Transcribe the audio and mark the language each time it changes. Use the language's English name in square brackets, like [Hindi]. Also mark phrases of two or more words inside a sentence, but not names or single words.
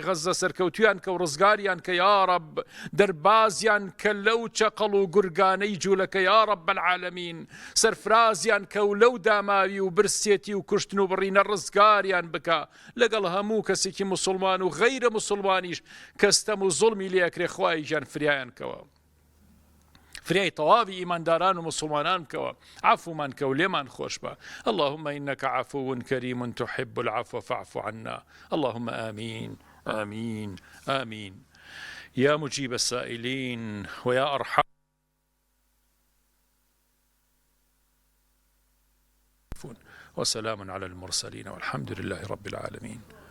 [Central Kurdish] غەزە سەرکەوتویان کە و ڕزگاریان کە [Arabic] یا رب، [Central Kurdish] دەربازیان کە لەو چەقەڵ و گورگانەی جوولەکە [Arabic] یا رب العالەمین، [Central Kurdish] سەرفرازیان کە و لەو داماوی و برسێتی و کوشتن و بڕینە ڕزگاریان بکە لەگەڵ هەموو کەسێکی مسلمان و غەیرە مسلمانیش کەستەم و زوڵمی لێکرێ خوایەکیان فریایان کەوە، فریای تەواوی ئیمانداران و مسلمانان بکەوە، عەفومان کە و لێمان خۆش بە. [Arabic] اللهم إنك عفو كريم تحب العفو فاعف عنا. اللهم آمين آمين آمين يا مجيب السائلين ويا أرحم وسلام على المرسلين والحمد لله رب العالمين.